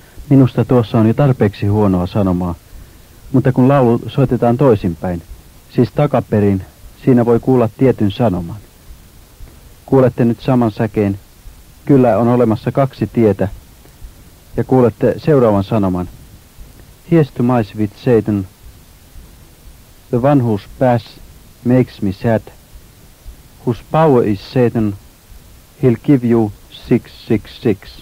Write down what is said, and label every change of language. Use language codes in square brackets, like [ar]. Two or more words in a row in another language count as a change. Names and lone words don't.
[fi] Minusta tuossa on jo tarpeeksi huonoa sanomaa, mutta kun laulu soitetaan toisinpäin, siis takaperin, siinä voi kuulla tietyn sanoman. Kuulette nyt saman säkeen, kyllä on olemassa kaksi tietä, ja kuulette seuraavan sanoman. [en] Here's to mice with Satan, the one whose path makes me sad, whose power is Satan, he'll give you 666.